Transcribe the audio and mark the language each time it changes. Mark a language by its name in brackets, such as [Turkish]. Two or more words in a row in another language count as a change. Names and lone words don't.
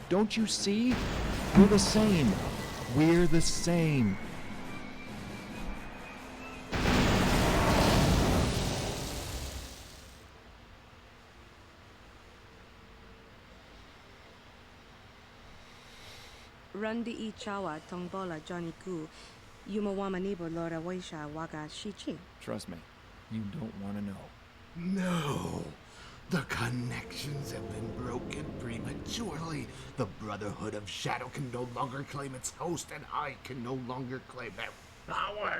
[English] Don't you see? We're the same. We're the same. Rundi I chawa tongbola Johnny Ku. Yumawamanibo Lora Waisha Waga Shichi. Trust me, you don't want to know. No. The connections have been broken prematurely. The Brotherhood of Shadow can no longer claim its host, and I can no longer claim that power.